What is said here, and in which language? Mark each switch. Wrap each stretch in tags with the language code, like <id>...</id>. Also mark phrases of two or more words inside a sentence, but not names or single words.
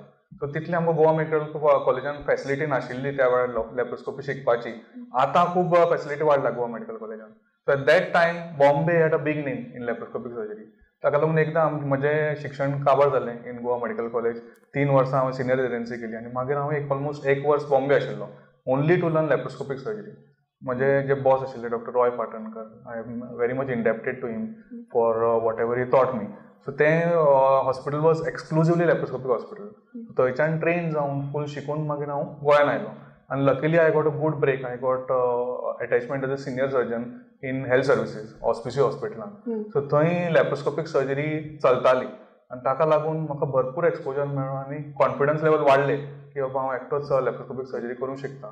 <kok>सो तितली आमकां गोवा मेडिकल कॉलेजान फॅसिलिटी नाशिल्ली त्या वेळार लॅप्रोस्कोपी शिकपाची. आतां खूब फॅसिलिटी वाडला गोवा मेडिकल कॉलेजान.</kok> <en>So at that time Bombay had a big name in laparoscopic surgery.</en> <kok>ताका लागून एकदां म्हजें शिक्षण काबार जालें इन गोवा मेडिकल कॉलेज. 3 वर्सां हांवें</kok> <en>senior residency</en> <kok>केली आनी मागीर हांव ऑलमोस्ट 1 वर्स बॉम्बे आशिल्लो</kok> <en>only to learn laparoscopic surgery.</en> <kok>म्हजे जे बॉस आशिल्ले डॉक्टर रॉय पाटणकर,</kok> <en>I am very much indebted to him for whatever he taught me.</en> <kok>सो तें हॉस्पिटल</kok> <en>was exclusively laparoscopic hospital.</en> <kok>थंयच्यान ट्रेन जावन फूल शिकून मागीर हांव गोंयान आयलो. आनी</kok> <en>luckily I got a good break. I got attachment as a senior surgeon in Health Services Hospicio hospitalan.</en> <kok>सो थंय</kok> <en>laparoscopic surgery</en> <kok>चलताली आनी ताका लागून म्हाका भरपूर एक्सपोजर मेळ्ळो आनी</kok> <en>confidence level</en> <kok>वाडले की बाबा हांव एकटोच</kok> <en>laparoscopic surgery</en> <kok>करूंक शकता.</kok>